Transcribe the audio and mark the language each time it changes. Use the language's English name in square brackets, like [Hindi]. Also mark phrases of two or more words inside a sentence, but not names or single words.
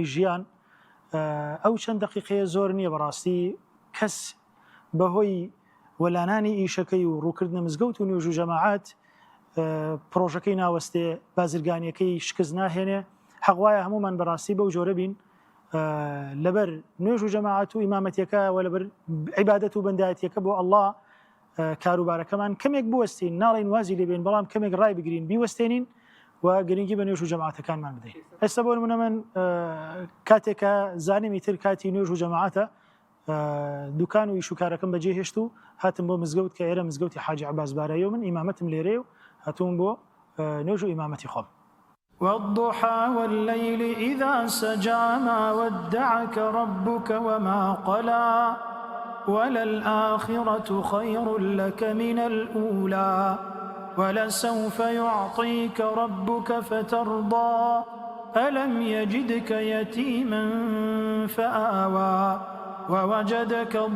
[Central Kurdish] ژیان ئەو چەند دقیقەیە زۆر نییە بەڕاستی کەس بەهۆی وەلانانی ئیشەکەی و ڕووکردنە مزگەوت و نوێژ و جەماعەت پرۆژەکەی ناوەستێ بازرگانیەکەی شکست ناهێنێ حەقوایە هەمومان بەڕاستی بەو جۆرە بین لەبەر نوێژ و جەماعەت و ئیمامەتیەکە و لەبەر عیبادەت و بەندایەتیەکە بۆ ئەڵڵا کاروبارەکەمان کەمێک بوەستین ناڵین وازی لێبێن بەڵام کەمێک ڕای بگرین بیوەستێنین و گرنگی بە نوێژ و جەماعەتەکانمان بدەین. ئێستا بۆ نمونە من کاتێکە زانیمی تر کاتی نوێژ و جەماعەتە دوکان و ئیش و کارەکەم بەجێ هێشت و هاتم بۆ مزگەوت کە ئێرە مزگەوتی حاجی عەباس بارایی و من ئیمامەتم لێرێ و هاتووم بۆ نوێژ و ئیمامەتی خۆم. [Arabic] والضحى والليل إذا سجى ما ودعك ربك وما قلى وللآخرة خير لك من الأولى ولسوف يعطيك ربك فترضى ألم يجدك يتيما فآوى ووجدك